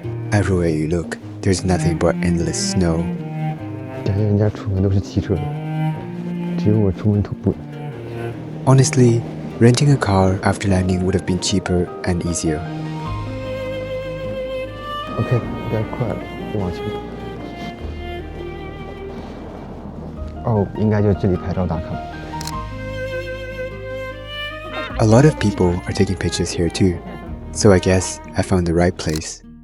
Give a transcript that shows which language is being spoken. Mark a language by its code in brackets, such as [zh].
[en] Everywhere you look, there's nothing but endless snow. [zh] 感觉人家出门都是骑车的，只有我出门徒步。 [en] Honestly, renting a car after landing would have been cheaper and easier. [zh] OK， 应该快了，就往前走。哦，应该就这里拍照打卡。 [en] A lot of people are taking pictures here too, so I guess I found the right place.